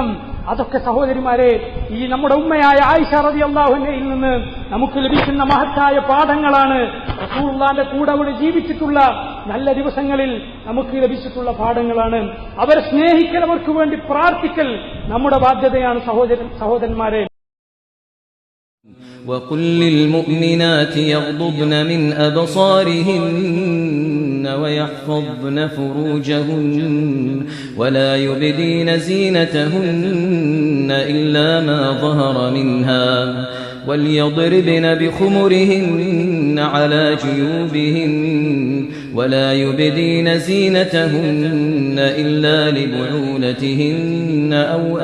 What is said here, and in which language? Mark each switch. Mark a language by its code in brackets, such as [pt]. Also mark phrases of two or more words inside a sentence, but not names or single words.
[ml] അതൊക്കെ സഹോദരിമാരെ, ഈ നമ്മുടെ ഉമ്മയായ ആയിഷ [ar] رضي الله عنها [ml] നിന്ന് നമുക്ക് ലഭിക്കുന്ന മഹത്തായ പാഠങ്ങളാണ്. റസൂലുള്ളാഹിന്റെ കൂടെ അവിടെ ജീവിച്ചിട്ടുള്ള നല്ല ദിവസങ്ങളിൽ നമുക്ക് ലഭിച്ചിട്ടുള്ള പാഠങ്ങളാണ്. അവരെ സ്നേഹിക്കൽ, അവർക്ക് വേണ്ടി പ്രാർത്ഥിക്കൽ നമ്മുടെ ബാധ്യതയാണ് സഹോദരന്മാരെ. [ar] وقل للمؤمنات يغضضن من أبصارهن ويحفظن فروجهن ولا يبدين زينتهن إلا ما ظهر منها وليضربن بخمرهن على جيوبهن ولا يبدين زينتهن إلا لبعولتهن أو